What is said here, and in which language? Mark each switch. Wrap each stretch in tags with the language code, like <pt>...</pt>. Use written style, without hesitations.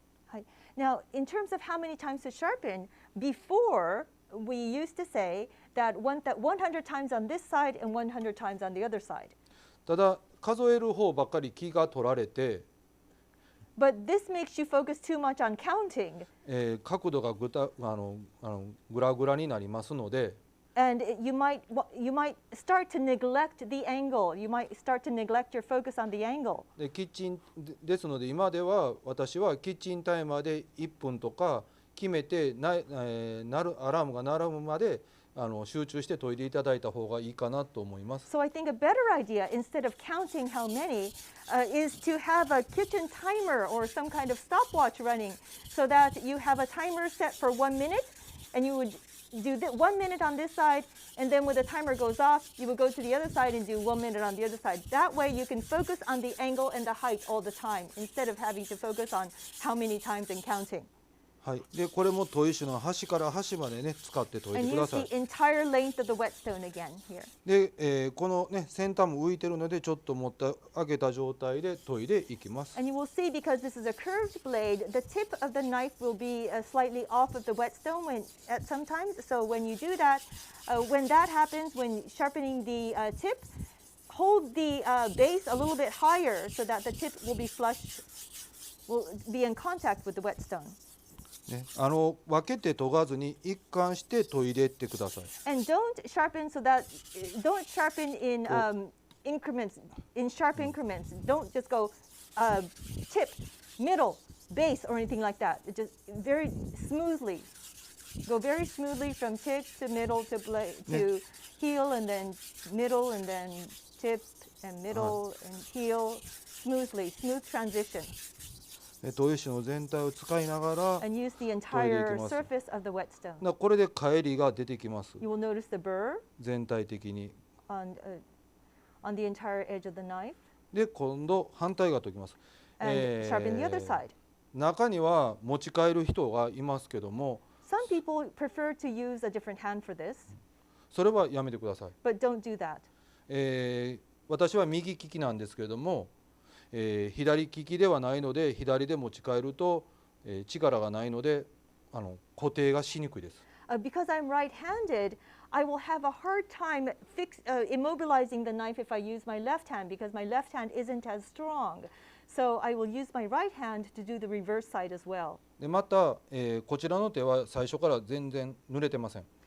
<ja>はい。</ja> <en>Now, in terms of how many times to sharpen, before we used to say that 100 times on this side and 100 times on the other side.</en> <ja>ただ数える方ばっかり気が取られて。</ja> <en>But this makes you focus too much on counting.</en> <ja>角度がグラグラになりますので。</ja> <en>And you might start to neglect the angle. You might start to neglect your focus on the angle.</en> <ja>でキッチンですので今では私はキッチンタイマーで1分とか決めてアラームが鳴るまで集中して研いでいただいた方がいいかなと思います。</ja> <en>So I think a better idea, instead of counting how many, is to have a kitchen timer or some kind of stopwatch running, so that you have a timer set for 1 minute, and you would do 1 minute on this side, and then when the timer goes off, you would go to the other side and do 1 minute on the other side. That way you can focus on the angle and the height all the time, instead of having to focus on how many times and counting.</en> <ja>はい、でこれも砥石の端から端までね使って研いでください。</ja> <en>And use the entire length of the whetstone again here.</en> <ja>で、このね先端も浮いてるのでちょっと持って上げた状態で研いでいきます。</ja> <en>And you will see, because this is a curved blade, the tip of the knife will be slightly off of the whetstone at sometimes. So when you do that, when that happens, when sharpening the tip, hold the base a little bit higher so that the tip will be flush, will be in contact with the whetstone.</en> <ja>ね、分けて研がずに一貫して研いでいってください。</ja> <en>And don't sharpen so that don't sharpen in increments, in sharp increments. Don't just go tip, middle, base, or anything like that. It just very smoothly. Go very smoothly from tip to middle to blade to heel, and then middle, and then tip and middle and heel. Smoothly, smooth transition.</en> <ja>砥石の全体を使いながら</ja> <en>And use the entire surface of the whetstone.</en> <ja>これで返りが出てきます。</ja> <en>You will notice the burr</en> <ja>全体的に。</ja> <en>on the entire edge of the knife.</en> <ja>で今度反対側研ぎます。</ja> <en>And sharpen the other side.</en> <ja>中には持ち帰る人がいますけども、</ja> <en>Some people prefer to use a different hand for this,</en> <ja>それはやめてください。</ja> <en>but don't do that.</en> <ja>私は右利きなんですけれども、左利きではないので左で持ち帰ると、力がないので固定がしにくいです。</ja> <en>Because I'm right-handed, I will have a hard time immobilizing the knife if I use my left hand because my left hand isn't as strong. So I will use my right hand to do the reverse side as well.</en> <ja>でまた、こちらの手は最初から全然濡れてません。</ja>